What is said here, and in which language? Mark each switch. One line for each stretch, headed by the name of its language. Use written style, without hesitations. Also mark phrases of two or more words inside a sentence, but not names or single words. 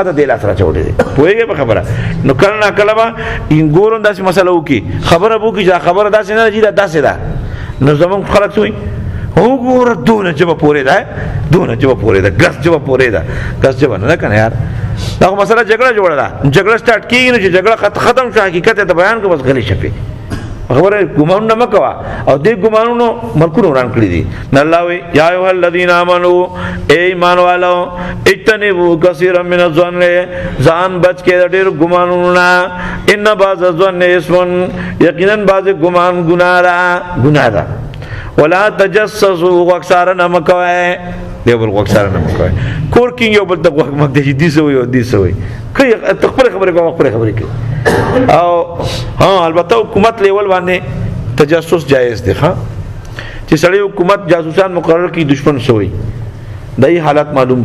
Pashto: ته دې لاس را چوري دي پوهیږئ په خبره نو کله نه کله به ګورم داسې مسله وکړي خبره به وکړي چې خبره داسې نه ده داسې ده نو زمونږ خلک څه وایي وګوره دونه ژبه پورې ده دونه ژبه پورې ده ګس ژبه پورې ده ګس ژبه نه ده که نه یار دا خو مسله جګړه جوړه ده جګړه سټارټ کېږي نو چې جګړه ختم شو حقیقت ته بیان کړه بس غلی شپې خبره ګمانونه مه کوه او دې ګمانونو ملکونه وران کړي دي نه الله وایي
Arabic: یا ایها الذین آمنوا
Pashto: ای ایمان والو
Arabic: اجتنبوا کثیرا من الظن
Pashto: ځان بچ کې د ډېرو ګمانونو نه
Arabic: ان بعض الظن
Pashto: اسم یقینا بعض ګمان ګناه ده
Arabic: ولا تجسسوا
Pashto: اکثر نه مکوئ دی بل اکثر نه مکوئ کور کې یو بل ته وخت دي دي سوي او دي سوي کوي خپل خبره کوم خپل خبره کوي او ها البته حکومت لیول باندې تجسس جایز دی ها چې سړی حکومت جاسوسان مقرر کی دشمن سوي دای حالت معلوم